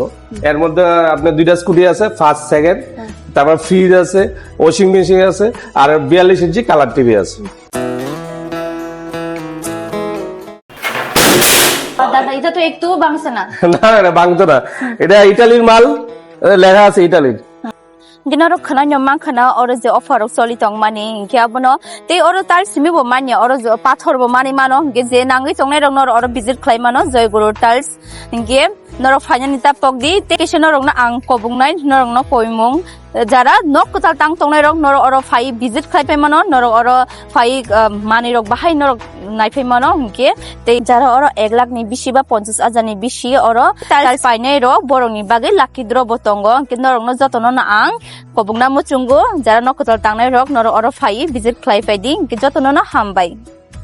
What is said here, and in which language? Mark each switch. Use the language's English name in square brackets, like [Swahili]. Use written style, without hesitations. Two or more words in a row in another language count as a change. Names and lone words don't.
[Bangla] এর মধ্যে আপনার 2টা স্কুটি আছে, [English] first second, [Bangla] তারপর ফ্রিজ আছে, [English] washing machine [Bangla] আছে, আর 42 ইঞ্চি [English] colour TV [Bangla] আছে। দাদা এটা তো একটু ভাঙছে না? না ভাঙতো না, এটা ইটালির মাল, লেখা আছে ইটালির। [Kok Borok] Dinaro khana nyoma khana oro je offer soli tong mani ke abono te oro tar simi bo mani oro je pathor bo mani mano ge je nangi tongnai rong nor oro visit khlai mano Joyguru tiles ge noro finani ta pokdi te keseno rong na ang kobungnai norong no koimung jara nok kotal tang tongnai rong nor oro fai visit khlai pai mano nor oro fai mani rok bahai nor nai pai mano ge te jara oro 1 lakh ni bishi ba 50,000 ni bishi oro tiles painai rok borong ni bagai [English] lucky draw [Kok Borok] botongo ke norong no jotono na ang kobungna muchungu jara nok kotal tangnai rok nor oro fai visit khlai pai ding ke jotono na hambai।